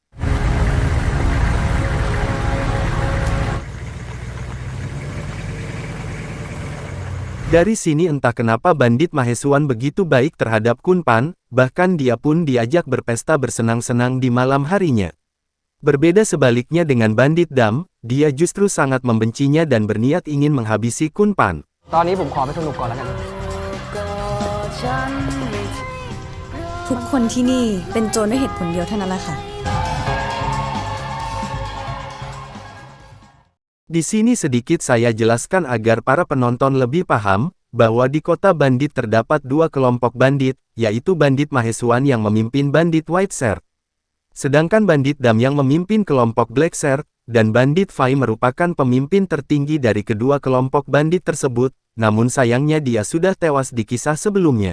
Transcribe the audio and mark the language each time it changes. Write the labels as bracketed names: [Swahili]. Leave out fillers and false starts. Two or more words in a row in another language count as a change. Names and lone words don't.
[Indonesian] Dari sini entah kenapa bandit Maheswan begitu baik terhadap Kun Pan, bahkan dia pun diajak berpesta bersenang-senang di malam harinya. Berbeda sebaliknya dengan bandit Dam, dia justru sangat membencinya dan berniat ingin menghabisi Kun Pan. [Thai] ตอนนี้ผมขอไปสนุกก่อนแล้วกัน ทุกคนที่นี่เป็นโจรด้วยเหตุผลเดียวเท่านั้นแหละค่ะ [Indonesian] Di sini sedikit saya jelaskan agar para penonton lebih paham, bahwa di kota bandit terdapat dua kelompok bandit, yaitu bandit Maheswan yang memimpin bandit White Shirt. Sedangkan bandit Dam yang memimpin kelompok Black Shirt, dan bandit Fai merupakan pemimpin tertinggi dari kedua kelompok bandit tersebut, namun sayangnya dia sudah tewas di kisah sebelumnya.